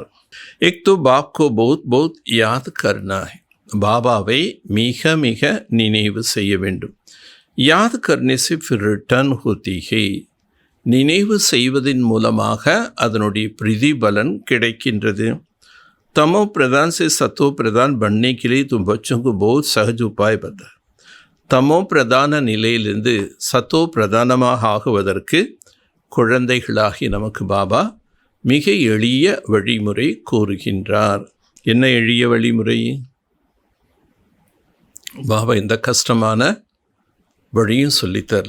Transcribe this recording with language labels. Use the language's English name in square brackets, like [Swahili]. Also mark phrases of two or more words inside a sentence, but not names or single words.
[Hindi] एक तो बाप को बहुत बहुत याद करना है, [Tamil] பாபாவை மிக மிக நினைவு செய்ய வேண்டும். [Hindi] याद करने से फिर रिटर्न होती है, [Tamil] நினைவு செய்வதன் மூலமாக அதனுடைய பிரதிபலன் கிடைக்கின்றது. [Hindi] तमो प्रधान से सतो प्रधान बनने के लिए तुम बच्चों को बहुत सहज उपाय बता. [Tamil] தமோ பிரதான நிலையிலிருந்து சத்தோ பிரதானமாக ஆகுவதற்கு குழந்தைகளாகி நமக்கு பாபா மிக எளிய வழிமுறை கூறுகின்றார். என்ன எளிய வழிமுறை? பாபா எந்த கஷ்டமான வழியும் சொல்லித்தரல.